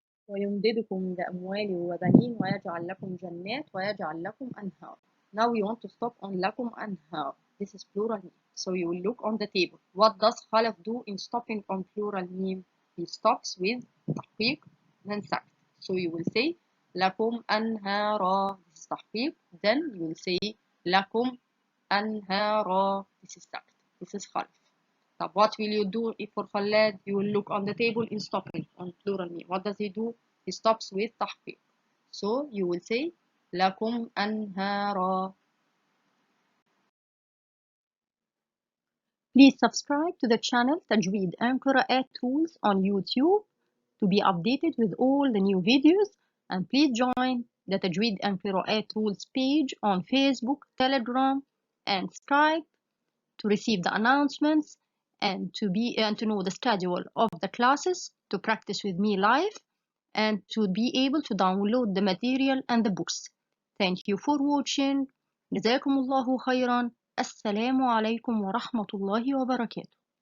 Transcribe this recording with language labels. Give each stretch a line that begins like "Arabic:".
Arabic: ويمددكم بأموال وبنين ويجعل لكم جنات ويجعل لكم أنهار.
English: Now we want to stop on
Arabic: لكم أنهار.
English: This is plural meme. So you will look on the table. What does Khalaf do in stopping on plural meme? He stops with تحقيق then Sakt. So you will say
Arabic: لكم أنهارا.
English: This is تحقيق. Then you will say
Arabic: لكم أنهارا.
English: This is Sakt. This is Khalaf. Now what will you do if for Khalad? You will look on the table in stopping on plural meme. What does he do? He stops with تحقيق. So you will say
Arabic: لكم أنهارا.
English: Please subscribe to the channel Tajweed and Qur'an Tools on YouTube to be updated with all the new videos, and please join the Tajweed and Qur'an Tools page on Facebook, Telegram, and Skype to receive the announcements and to know the schedule of the classes, to practice with me live, and to be able to download the material and the books. Thank you for watching.
Arabic: جزاكم الله خيرا. السلام عليكم ورحمة الله وبركاته.